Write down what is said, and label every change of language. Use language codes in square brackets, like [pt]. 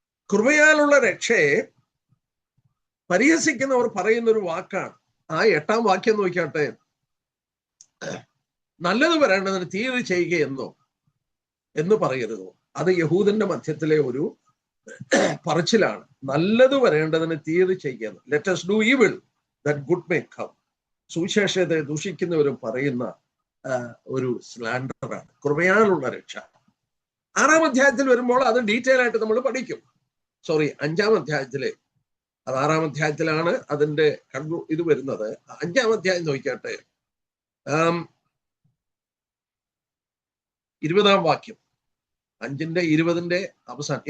[ml] കൃപയാലുള്ള രക്ഷയെ പരിഹസിക്കുന്നവർ പറയുന്ന ഒരു വാക്കാണ്. ആ 8-ാം വാക്യം നോക്കിയാട്ടെ. നല്ലത് വരേണ്ടതിന് തീയത് ചെയ്യുകയെന്നോ എന്ന് പറയരുതോ? അത് യഹൂദന്റെ മധ്യത്തിലെ ഒരു പറച്ചിലാണ്. നല്ലത് വരേണ്ടതിന് തീയത് ചെയ്യുന്നു. [en] Let us do evil that good may come. [ml] സുവിശേഷത്തെ ദൂഷിക്കുന്നവരും പറയുന്ന ഒരു സ്ലാൻഡറാണ് കൃപയാലുള്ള രക്ഷ. 6-ാം അധ്യായത്തിൽ വരുമ്പോൾ അത് ഡീറ്റെയിൽ ആയിട്ട് നമ്മൾ പഠിക്കും. 5-ാം അധ്യായത്തിലെ, അത് 6-ാം അധ്യായത്തിലാണ് അതിന്റെ ഇത് വരുന്നത്. 5-ാം അധ്യായം നോക്കിയാട്ടെ, 20-ാം വാക്യം, 5-20 അവസാനം.